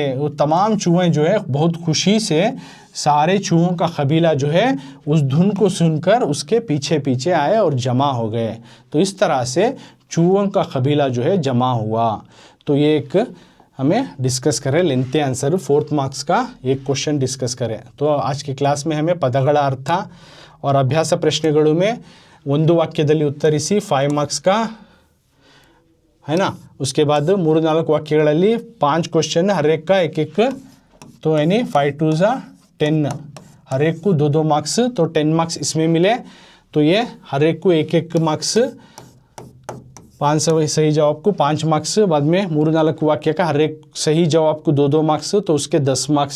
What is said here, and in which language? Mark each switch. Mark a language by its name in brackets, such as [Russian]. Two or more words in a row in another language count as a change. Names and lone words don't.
[Hindi] वो तमाम चूहे जो है बहुत खुशी से, सारे चूहों का कबीला जो है उस धुन को सुनकर उसके पीछे पीछे आए और जमा हो गए. तो इस तरह से चूहों का कबीला जो है जमा हुआ. तो ये एक हमें डिस्कस करें, [English] lengthy answer 4th marks [Hindi] का एक क्वेश्चन डिस्कस करें. तो आज की क्लास में हमें [Kannada] ಪದಗಳ ಅರ್ಥ [Hindi] और [Kannada] ಅಭ್ಯಾಸ ಪ್ರಶ್ನೆಗಳು [Hindi] में [Kannada] ಒಂದು ವಾಕ್ಯದಲ್ಲಿ ಉತ್ತರಿಸಿ 5 ಮಾರ್ಕ್ಸ್ [Hindi] का है ना. उसके बाद 3-4 ವಾಕ್ಯಗಳಲ್ಲಿ 5 क्वेश्चन, हर एक का एक एक, तो यानी 5 2 10, हर एक को 2-2 मार्क्स, तो 10 मार्क्स इसमें मिले. तो ये हर एक को एक एक मार्क्स 5 सही जवाब को 5 मार्क्स, बाद में 3-4 वाक्य का हर एक सही जवाब को 2-2 मार्क्स, तो उसके 10 मार्क्स।